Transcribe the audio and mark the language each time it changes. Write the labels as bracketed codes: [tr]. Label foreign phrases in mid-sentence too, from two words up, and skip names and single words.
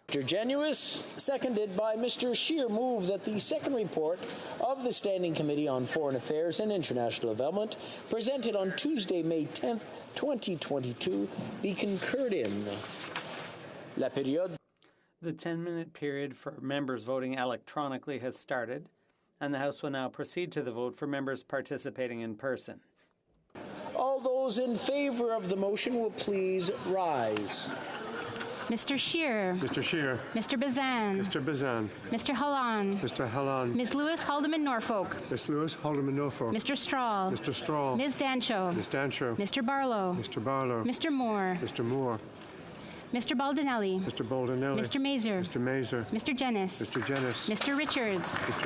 [en] Mr. Genuis, seconded by Mr. Scheer, move that the second report of the Standing Committee on Foreign Affairs and International Development, presented on Tuesday, May 10th, 2022, be concurred in. [fr] La période. [en] The 10-minute period for members voting electronically has started, and the House will now proceed to the vote for members participating in person. All those in favour of the motion will please rise. Mr. Scheer. Mr. Scheer. Mr. Bazan. Mr. Bazan. Mr. Hallan. Mr. Hallan. Ms. Lewis Haldeman Norfolk. Ms. Lewis Haldeman Norfolk. Mr. Strahl. Mr. Strahl. Ms. Dancho. Ms. Dancho. Mr. Barlow. Mr. Barlow. Mr. Moore. Mr. Moore. Mr. Baldinelli. Mr. Baldinelli. Mr. Mazer. Mr. Mazer. Mr. Jennis. Mr. Jennis. Mr. Richards. Mr.